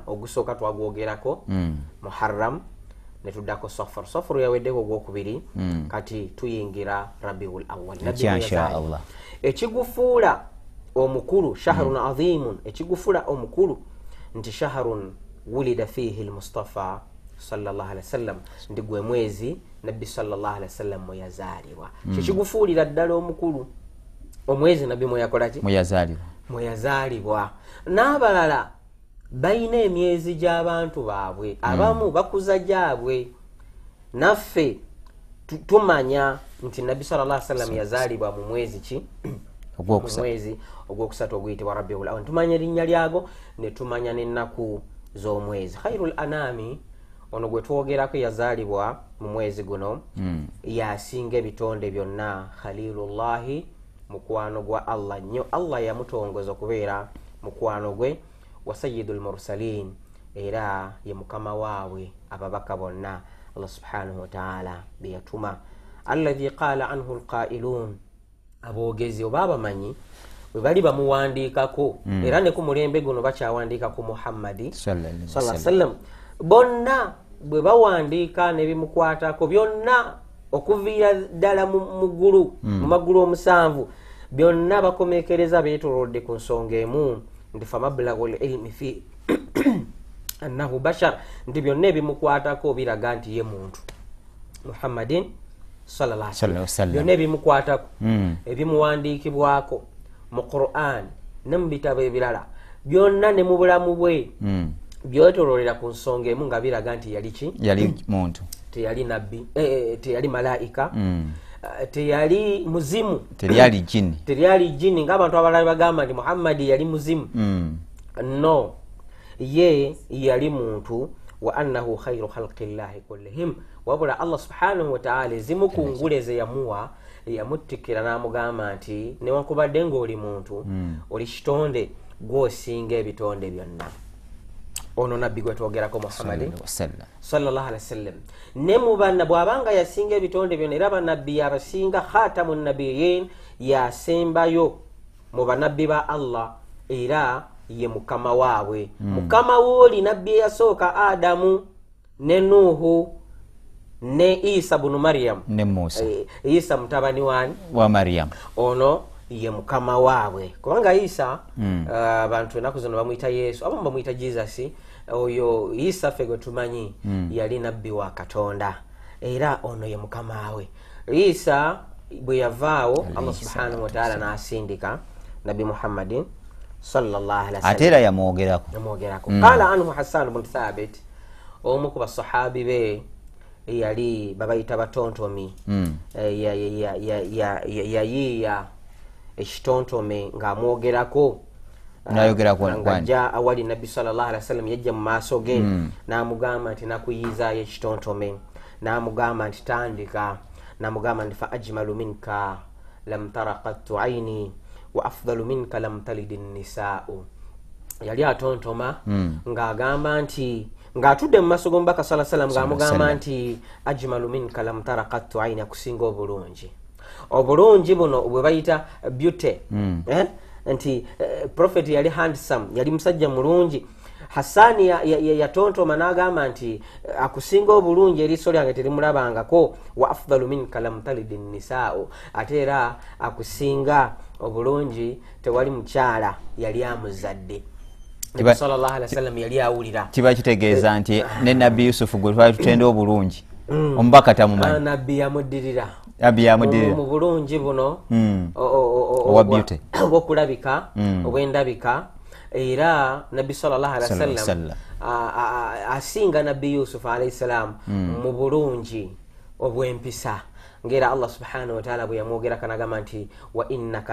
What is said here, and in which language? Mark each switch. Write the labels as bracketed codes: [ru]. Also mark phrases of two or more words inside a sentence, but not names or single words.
[lg] Ogusooka twagwogerako Muharram ne tuddako Safar. Safar yaweddeko ogwokubiri kati tuyingira Rabiul Awwal. [ar] إن شاء الله [lg] ekigufuula omukulu [ar] شهر عظيم [lg] ekigufuula omukulu nti [ar] شهر ولد فيه المصطفى صلى الله عليه وسلم [lg] ndi gwe mwezi Nabbi [ar] صلى الله عليه وسلم [lg] mwe yazaalibwa. Kigufuulira ddala omukulu omwezi Nabbi mwe yakolaki mwe yazaalibwa. N'abalala bayina emyezi gy'abantu baabwe abamu bakuza gyabwe naffe tumanya nti Nabbi [ar] صلى الله عليه وسلم [lg] yazaalibwa mu mwezi ki mwezi ogwokusatu oguyitibwa Rabiul Awwal. Tumanya erinnya lyago ne tumanya n'ennaku z'omwezi. [ar] خير الأنام [lg] ono gwe twogerako yazaalibwa mu mwezi guno yasinga ebitonde byonna Khalilullahi mukwano gwa Allah nnyo. Allah yamutongoza okubeera mukwano gwe wa [ar] سيد المرسلين [lg] era ye mukama waabwe ababaka bonna [ar] الله سبحانه وتعالى [lg] beyatuma [ar] الذي قال عنه القائلون [lg] aboogezi oba abamanyi bwe bali bamuwandiikako era ne ku mulembe guno bakyawandiika ku Muhammadi [ar] صلى الله عليه وسلم [lg] bonna bwe bawandiika ne bimukwatako byonna okuviira ddala mu ggulu mu magulu omusanvu byonna bakomekereza beetolodde ku nsonga emu nti [ar] فمبلغ العلم فيه أنه بشر [lg] nti byonna ebimukwatako biraga nti ye muntu Muhammadin [ar] صلى الله عليه وسلم. [lg] Byonna ebimukwatako ebimuwandiikibwako mu Qur'an ne mu bitabo ebirala byonna ne mu bulamu bwe byotololera ku nsonga emu nga biraga nti yali ki yali muntu teyali nabbi teyali malaika teyali muzimu teyali jini ng'abantu abalala bagamba nti Muhammadi yali muzimu no ye yali muntu wa [ar] أنه خير خلق الله كلهم [lg] wabula [ar] الله سبحانه وتعالى [lg] zimukunguleze yamuwa yamuttikira n'amugamba nti newankubadde ng'oli muntu oli kitonde gw'osinga ebitonde byonna. Ono nabbi gwe twogerako Muhammad [ar] صلى الله عليه وسلم [lg] ne mu banna bw'abanga yasinga ebitonde byonna era bannabbi yabasinga [ar] خاتم النبيين [lg] yasembayo mu bannabbi ba Allah era ye mukama waabwe mukama w'oli nabbi yasooka Adamu ne Nuhu ne Isa ibn Maryam ne Musa Isa mutabani wa Maryam ono ye mukama waabwe kubanga Isa abantu enaku zino bamuyita Yesu abamu bamuyita Jesus oyo Isa ffe gwe tumanyi yali nabbi wa Katonda era ono ye mukama we. Isa bwe yavaawo [ar] الله سبحانه وتعالى [lg] n'asindika Nabi Muhammadin [ar] صلى الله عليه وسلم [lg] atera yamwogerako [ar] قال عنه [lg] Hassan ibn Thabit omu ku basahabi be yali babayita batontomi yayiya ekitontome ng'amwogerako ng'ajja awali Nabbi [ar] صلى الله عليه وسلم [lg] yajja mu maaso ge n'amugamba nti nakuyizaayo ekitontome n'amugamba nti tandika n'amugamba nti [ar] فأجمل منك لم تر قط عيني وأفضل منك لم تلد النساء [lg] yali atontoma ng'agamba nti ng'atudde mu maaso g'omubaka [ar] صلى الله عليه وسلم [lg] ng'amugamba nti [ar] أجمل منك لم تر قط عيني [lg] akusinga obulungi buno bwe bayita beauty nti prophet yali handsome yali musajja mulungi Hassani yatontoma n'agamba nti akusinga obulungi eriiso lyange terimulabangako [ar] وأفضل منك لم تلد النساء [lg] ate era akusinga obulungi tewali mukyala yali amuzadde Nabi [ar] صلى الله عليه وسلم [lg] yali awulira kiba kitegeeza nti ne Nabbi Yusufu gwe twali tutenda obulungi omubaka tamumanyi Nabbi yamuddirira mu bulungi buno obwokulabika obwendabika era Nabbi [ar] صلى الله عليه وسلم [lg] asinga Nabbi Yusuf [ar] عليه السلام [lg] mu bulungi obwempisa ngera [ar] الله سبحانه وتعالى [lg] bwe yamwogera kanagamba nti [ar] وإنك